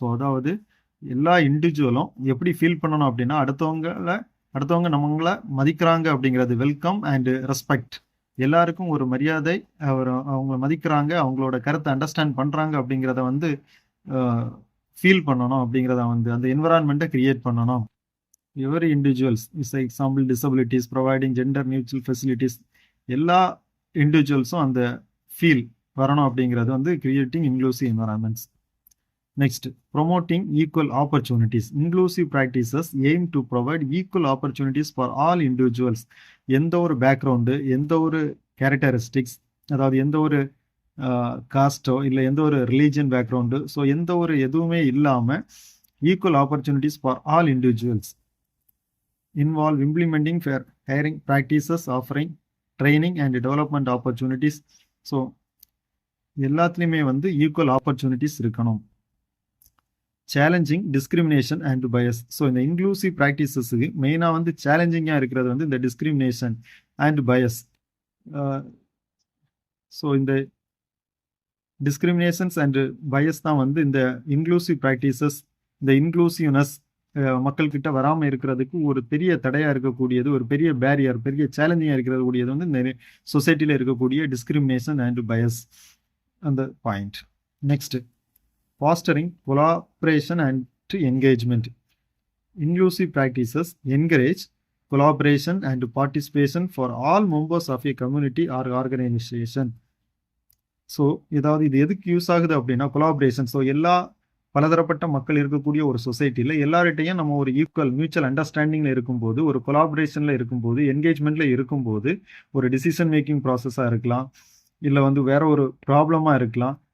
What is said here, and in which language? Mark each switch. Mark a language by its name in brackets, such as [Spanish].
[Tamil] அதாவது எல்லா இண்டிவிஜுவலும் எப்படி ஃபீல் பண்ணணும் அப்படின்னா, அடுத்தவங்க நம்மளை மதிக்கிறாங்க அப்படிங்கிறது, [English] welcome and respect, [Tamil] எல்லாருக்கும் ஒரு மரியாதை, அவங்க மதிக்கிறாங்க, அவங்களோட கருத்தை அண்டர்ஸ்டாண்ட் பண்ணுறாங்க அப்படிங்கிறத ஃபீல் பண்ணணும் அப்படிங்கிறத அந்த என்விரான்மெண்ட்டை கிரியேட் பண்ணணும். [English] every individuals is example disabilities providing gender neutral facilities, [Tamil] எல்லா இண்டிவிஜுவல்ஸும் அந்த ஃபீல் வரணும் அப்படிங்கிறது [English] Creating inclusive environments. Next, promoting equal opportunities. Inclusive practices aim to provide equal opportunities for all individuals. [Tamil] எந்த ஒரு பேக்ரவுண்டு, எந்த ஒரு கேரக்டரிஸ்டிக்ஸ், அதாவது எந்த ஒரு காஸ்ட்டோ இல்லை எந்த ஒரு ரிலீஜியன் பேக்ரவுண்டு, எந்த ஒரு எதுவுமே இல்லாமல் [English] Equal opportunities for all individuals. Involve implementing fair hiring practices, offering training and development opportunities. எல்லாத்துலேயுமே equal opportunities இருக்கணும். Challenging discrimination and bias. [Tamil] இந்த இன்க்ளூசிவ் ப்ராக்டிசஸுக்கு மெயினாக சேலஞ்சிங்காக இருக்கிறது இந்த டிஸ்கிரிமினேஷன் அண்ட் பயஸ். இந்த டிஸ்கிரிமினேஷன்ஸ் அண்ட் பயஸ் தான் இந்த இன்க்ளூசிவ் ப்ராக்டிசஸ், இந்த இன்க்ளூசிவ்னஸ் மக்கள்கிட்ட வராமல் இருக்கிறதுக்கு ஒரு பெரிய தடையாக இருக்கக்கூடியது, ஒரு பெரிய பேரியர், பெரிய சேலஞ்சிங்காக இருக்கக்கூடியது இந்த சொசைட்டியில் இருக்கக்கூடிய டிஸ்கிரிமினேஷன் அண்ட் பயஸ், அந்த point. [English] Next, fostering collaboration and engagement. Inclusive practices encourage collaboration and participation for all members of a community or organization. [Tamil] இது எதுக்கு யூஸ் ஆகுது அப்படின்னா, கொலாபரேஷன். எல்லா பலதரப்பட்ட மக்கள் இருக்கக்கூடிய ஒரு சொசைட்டியில் எல்லார்கிட்டையும் நம்ம ஒரு ஈக்குவல் மியூச்சுவல் அண்டர்ஸ்டாண்டிங்கில் இருக்கும்போது, ஒரு கொலாபரேஷனில் இருக்கும்போது, என்கேஜ்மெண்ட்டில் இருக்கும்போது, ஒரு டிசிஷன் மேக்கிங் ப்ராசஸாக இருக்கலாம், இல்லை வேற ஒரு ப்ராப்ளமாக இருக்கலாம்.